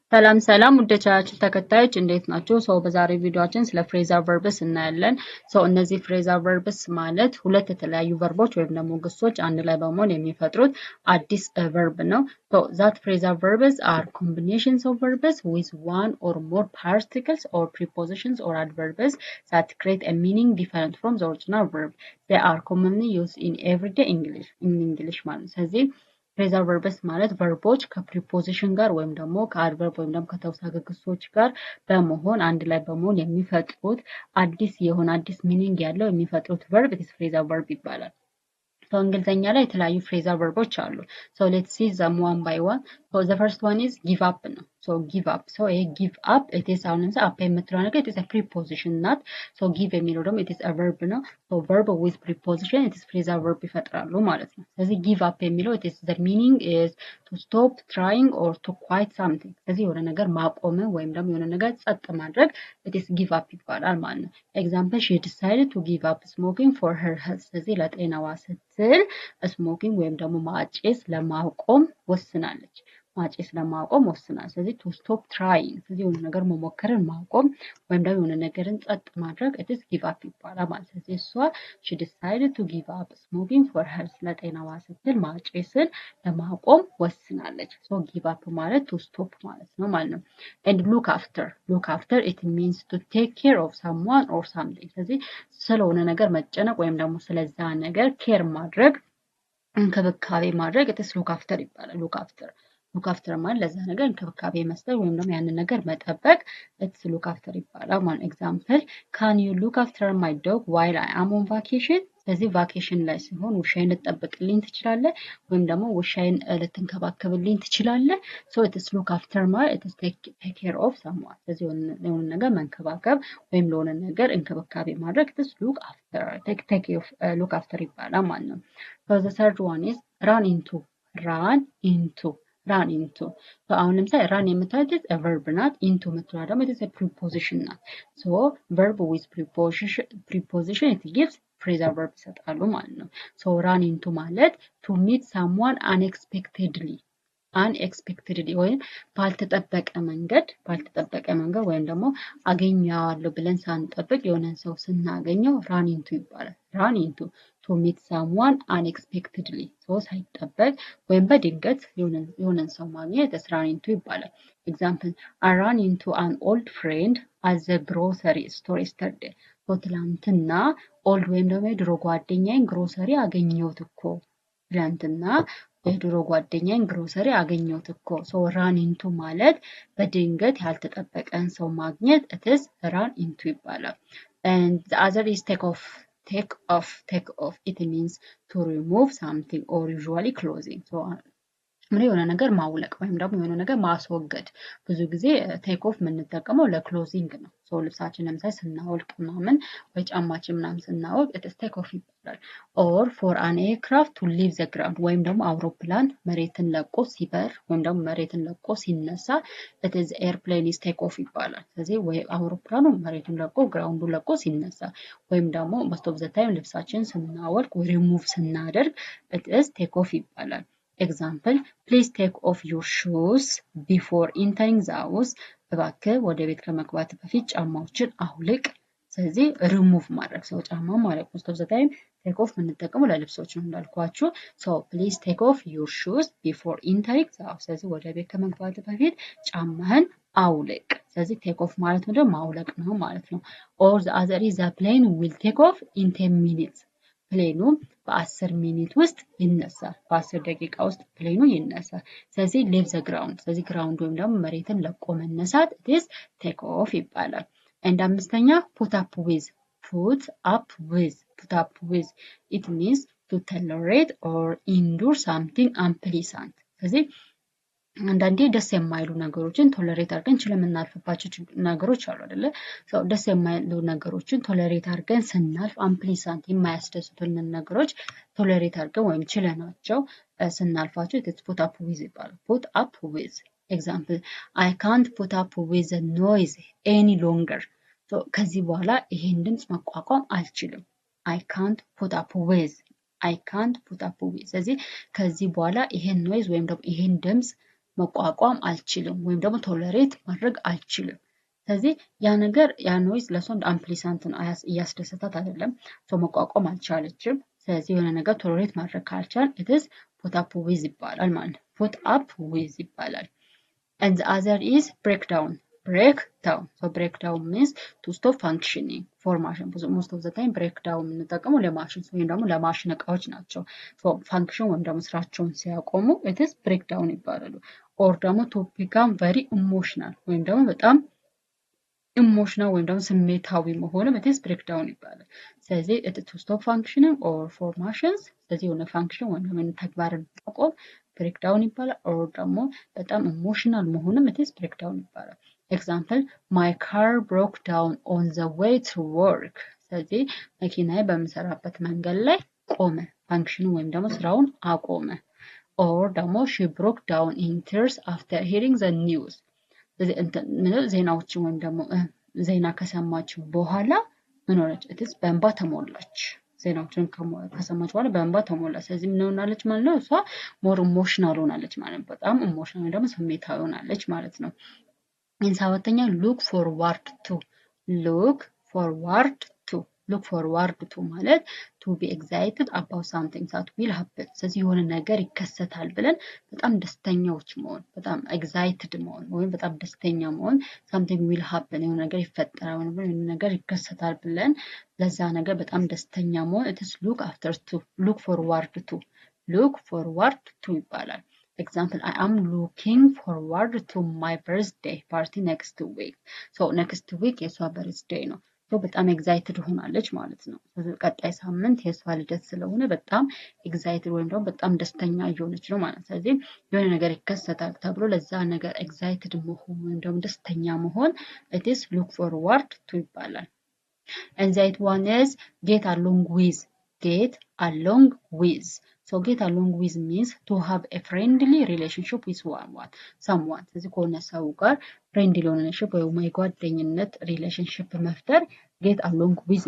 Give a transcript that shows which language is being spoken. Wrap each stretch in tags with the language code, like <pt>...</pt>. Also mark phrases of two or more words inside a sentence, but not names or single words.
<am>ሰላም ሰላም ውድ ቻናላችን ተከታዮች እንዴት ናችሁ? በዛሬ ቪዲዮአችን ስለ ፍሬዛል ቨርብስ እናያለን። እነዚህ ፍሬዛል ቨርብስ ማለት ሁለት የተለያዩ ቨርቦች ወይም ደግሞ ግሶች አንድ ላይ በመሆን የሚፈጥሩት አዲስ ቨርብ ነው።</am> <en>that phrasal verbs are combinations of verbs with one or more particles or prepositions or adverbs that create a meaning different from the original verb. They are commonly used in everyday English</en> <am>ማለት ነው። ስለዚህ</am> <en>phrasal verbs</en> <am>ማለት ቨርቦች ከፕሪፖዚሽን ጋር ወይም ደግሞ ከአድቨርብ ወይም ደግሞ ከተውሳከ ግሶች ጋር በመሆን አንድ ላይ በመሆን የሚፈጥሩት አዲስ ሚኒንግ ያለው የሚፈጥሩት ቨርብ</am> <en>phrasal verb</en> <am>ይባላል። እንግሊዘኛ ላይ የተለያዩ ፍሬዛል ቨርቦች አሉ።</am> <en>let's see them one by one. the first one is give up ነው። give up.</en> <am>ይሄ</am> <en>give up it is</en> <am>አሁን ለምሳሌ up የምትለው ነገር</am> <en>it is a preposition</en> <am>ናት። give የሚለው ደግሞ</am> <en>it is a verb</en> <am>ነው።</am> <en>verb with preposition it is phrasal verb</en> <am>ይፈጥራሉ ማለት ነው። ስለዚህ</am> <en>give up</en> <am>የሚለው</am> <en>it is the meaning is to stop trying or to quit something።</en> <am>ስለዚህ የሆነ ነገር ማቆም ወይም ደግሞ የሆነ ነገር ጸጥ ማድረግ</am> <en>it is give up</en> <am>ይባላል ማለት ነው።</am> <en>example she decided to give up smoking for her health።</en> <am>ስለዚህ ለጤናዋ ስትል ስሞኪንግ ወይም ደግሞ ማጨስ ለማቆም ወስናለች። ስለዚህ</am> <en>to stop trying</en> <am>ስለዚህ የሆነ ነገር መሞከርን ማቆም ወይም ደግሞ የሆነ ነገርን ጸጥ ማድረግ</am> <en>it is give up</en> <am>ይባላል ማለት ነው። ስለዚህ እሷ</am> <en>she decided to give up smoking for health</en> <am>ለጤናዋ ስትል ማጨስን ለማቆም ወስናለች።</am> <en>give up ማለት to stop</en> <am>ማለት ነው ማለት ነው።</am> <en>and look after it means to take care of someone or something።</en> <am>ስለዚህ ስለሆነ ነገር መጨነቅ ወይም ደግሞ ስለዛ ነገር ኬር ማድረግ እንክብካቤ ማድረግ</am> <en>it is look after</en> <am>ይባላል።</am> <en>look after</en> <am>ማለት ለዛ ነገር እንክብካቤ መስጠት ወይም ደግሞ ያንን ነገር መጠበቅ</am> <en>it is look after</en> <am>ይባላል ማለት</am> <en>example can you look after my dog while I am on vacation።</en> <am>ስለዚህ ቫኬሽን ላይ ሲሆን ውሻዬን ልትጠብቅልኝ ትችላለህ ወይም ደግሞ ውሻዬን ልትንከባከብልኝ ትችላለህ።</am> <en>it is look after</en> <am>ማለት</am> <en>it is take care of someone።</en> <am>ስለዚህ የሆነ ነገር መንከባከብ ወይም ለሆነ ነገር እንክብካቤ ማድረግ</am> <en>it is look after look after</en> <am>ይባላል ማለት ነው።</am> <en>the third one is run into</en> <am>አሁን ለምሳሌ ራን የምታዩት</am> <en>verb ናት። into</en> <am>የምትለዋ ደግሞ</am> <en>it is a preposition ናት። verb with preposition it gives phrasal verb</en> <am>ይሰጣሉ ማለት ነው።</am> <en>run into ማለት to meet someone unexpectedly</en> <am>ወይም ባልተጠበቀ መንገድ ወይም ደግሞ አገኘዋለሁ ብለን ሳንጠብቅ የሆነን ሰው ስናገኘው</am> <en>run into</en> <am>ይባላል።</am> <en>run into to meet someone unexpectedly</en> <am>ሳይጠበቅ ወይም በድንገት የሆነን ሰው ማግኘት</am> <en>run into</en> <am>ይባላል።</am> <en>example I ran into an old friend at the grocery store yesterday።</en> <am>ትላንትና ኦልድ ወይም ደግሞ የድሮ ጓደኛዬን ግሮሰሪ አገኘሁት እኮ ትላንትና የድሮ ጓደኛዬን ግሮሰሪ አገኘሁት እኮ።</am> <en>run into</en> <am>ማለት በድንገት ያልተጠበቀን ሰው ማግኘት</am> <en>it is run into</en> <am>ይባላል።</am> <en>and the other is take off it means to remove something or usually clothing።</en> <am>የሆነ ነገር ማውለቅ ወይም ደግሞ የሆነ ነገር ማስወገድ ብዙ ጊዜ</am> <en>take off</en> <am>የምንጠቀመው ለክሎዚንግ ነው። ልብሳችን ለምሳሌ ስናወልቅ ምናምን ወይ ጫማችን ምናምን ስናወልቅ</am> <en>it is take off</en> <am>ይባላል።</am> <en>or for an aircraft to leave the ground</en> <am>ወይም ደግሞ አውሮፕላን መሬትን ለቆ ሲበር ወይም ደግሞ መሬትን ለቆ ሲነሳ</am> <en>it is airplane is take off</en> <am>ይባላል። ስለዚህ ወይ አውሮፕላኑ መሬቱን ለቆ ግራውንዱን ለቆ ሲነሳ ወይም ደግሞ most</am> <en>of the time</en> <am>ልብሳችን ስናወልቅ ወይ ሪሙቭ ስናደርግ</am> <en>it is take off</en> <am>ይባላል።</am> <en>example please take off your shoes before entering the house።</en> <am>እባክህ ወደ ቤት ከመግባት በፊት ጫማዎችን አውልቅ። ስለዚህ ሪሙቭ ማድረግ ጫማ ማለት</am> <en>most of the time take off</en> <am>የምንጠቀመው ለልብሶች ነው እንዳልኳችሁ።</am> <en>please take off your shoes before entering the house።</en> <am>ስለዚህ ወደ ቤት ከመግባት በፊት ጫማህን አውልቅ። ስለዚህ</am> <en>take off</en> <am>ማለት ነው ማውለቅ ነው ማለት ነው።</am> <en>or the other is the plane will take off in 10 minutes።</en> <am>ፕሌኑ በ10 ሚኒት ውስጥ ይነሳል። በ10 ደቂቃ ውስጥ ፕሌኑ ይነሳል። ስለዚህ</am> <en>leave the ground።</en> <am>ስለዚህ ግራውንድ ወይም ደግሞ መሬትን ለቆ መነሳት</am> <en>it is take off</en> <am>ይባላል። and አምስተኛ</am> <en>put up with it means to tolerate or endure something unpleasant።</en> <am>ስለዚህ አንዳንዴ ደስ የማይሉ ነገሮችን ቶለሬት አድርገን የምናልፍባቸው ነገሮች አሉ አይደለ? ደስ የማይሉ ነገሮችን ቶለሬት አድርገን ስናልፍ አንፕሊሳንት የማያስደስቱን ነገሮች ቶለሬት አድርገን ወይም ችለናቸው ስናልፋቸው</am> <en>put up with</en> <am>ይባላል።</am> <en>put up with example I can't put up with the noise any longer።</en> <am>ከዚህ በኋላ ይሄን ድምጽ መቋቋም አልችልም።</am> <en>I can't put up with</en> <am>ስለዚህ ከዚህ በኋላ ይሄን ኖይዝ ወይም ደግሞ ይሄን ድምጽ መቋቋም አልችልም ወይም ደግሞ ቶለሬት ማድረግ አልችልም ስለዚህ ያ ነገር ያ ኖይዝ ለሷ እንደ አምፕሊሳንት ነው እያስደሰታት አይደለም ሶ መቋቋም አልቻለችም ስለዚህ የሆነ ነገር ቶለሬት ማድረግ ካልቻል</am> <en>it's put up with</en> <am>ይባላል ማለት ነው</am> <en>put up with</en> <am>ይባላል</am> <en>and the other is breakdown so breakdown means to stop functioning for machine most of the time breakdown</en> <am>የምንጠቀመው ለማሽን ወይም ደግሞ ለማሽን እቃዎች ናቸው so function ወይም ደግሞ ስራቸውን ሲያቆሙ</am> <en>it is breakdown</en> <am>ይባላሉ or ደግሞ</am> <en>to become very emotional</en> <am>ወይም ደግሞ በጣም ኢሞሽናል ወይም ደግሞ ስሜታዊ መሆንም</am> <en>it is breakdown</en> <am>ይባላል ስለዚህ</am> <en>it to stop functioning or for machines</en> <am>ስለዚህ የሆነ function ወይም ደግሞ ተግባርን ማቆም breakdown ይባላል or ደግሞ በጣም ኢሞሽናል መሆንም</am> <en>it is breakdown</en> <am>ይባላል</am> <en>example my car broke down on the way to work</en> <am>ስለዚህ መኪናዬ በምሰራበት መንገድ ላይ ቆመ function ወይም ደግሞ ስራውን አቆመ or ደግሞ</am> <en>she broke down in tears after hearing the news</en> <am>ዜናዎችን ወይም ደግሞ ዜና ከሰማች በኋላ ምን ሆነች እትስ በእንባ ተሞላች ዜናዎችን ከሰማች በኋላ በእንባ ተሞላች ስለዚህ ምን ሆናለች ማለት ነው እሷ</am> <en>more emotional</en> <am>ሆናለች ማለት በጣም ኢሞሽናል ደግሞ ስሜታዊ ሆናለች ማለት ነው እንሳወተኛ</am> <en>look forward</en> <am>to ማለት</am> <en>to be excited about something that will happen</en> <am>ስለዚህ የሆነ ነገር ይከሰታል ብለን በጣም ደስተኛዎች መሆን በጣም excited መሆን ወይም በጣም ደስተኛ መሆን</am> <en>something will</en> <am>happen የሆነ ነገር ይፈጠራል ወይም የሆነ ነገር ይከሰታል ብለን ለዛ ነገር በጣም ደስተኛ መሆን</am> <en>it is look forward to</en> <am>ይባላል</am> <en>example I am looking forward to my birthday party next week so next week</en> <am>የሷ birthday ነው በጣም ኤግዛይትድ ሆናለች ማለት ነው ቀጣይ ሳምንት የሷ ልደት ስለሆነ በጣም ኤግዛይትድ ወይም ደግሞ በጣም ደስተኛ እየሆነች ነው ማለት ስለዚህ የሆነ ነገር ይከሰታል ተብሎ ለዛ ነገር ኤግዛይትድ መሆን ወይም ደግሞ ደስተኛ መሆን</am> <en>it is look forward to</en> <am>ይባላል</am> <en>and that one is get along with so get along with means to have a friendly relationship with someone</en> <am>ስለዚህ ከሆነ ሰው ጋር</am> <en>friendly relationship</en> <am>ወይም የጓደኝነት</am> <en>relationship መፍጠር get along with</en>